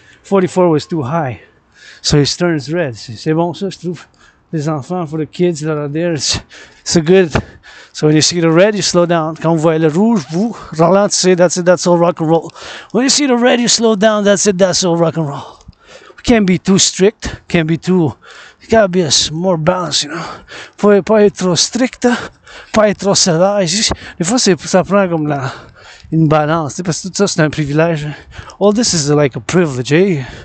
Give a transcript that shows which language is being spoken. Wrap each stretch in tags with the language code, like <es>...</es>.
<en>44 was too high, so it turns red. C'est bon ça, je trouve. Les enfants, for the kids that are there, it's good. So when you see the red, you slow down.</en> <fr>Quand vous voyez le rouge, vous ralentissez.</fr> <en>That's it. That's all rock and roll. When you see the red, you slow down. That's it. That's all rock and roll. We can't be too strict. Can't be too. You gotta be more balanced, you know.</en> <fr>Faut pas être trop strict, pas être trop sauvage. Des fois, ça prend comme une balance, parce que tout ça c'est un privilège.</fr> <en>All this is like a privilege, eh?</en>